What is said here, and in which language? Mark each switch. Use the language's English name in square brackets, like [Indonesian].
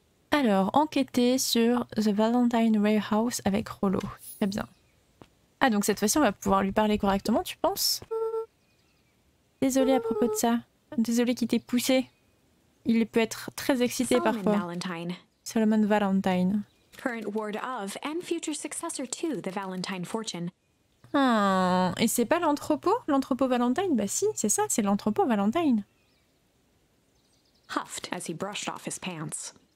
[French] Alors, enquêter sur The Valentine Warehouse avec Rollo. Très bien. Ah, donc cette fois-ci, on va pouvoir lui parler correctement, tu penses? Désolée à propos de ça. Désolée qu'il t'ait poussé. Il peut être très excité Solomon parfois. Valentine, Solomon Valentine. [English] current ward of and future successor to the Valentine fortune. [French] Ah, et c'est pas l'entrepôt? L'entrepôt Valentine? Bah si, c'est ça, c'est l'entrepôt Valentine. [English] Huffed as he brushed off his pants.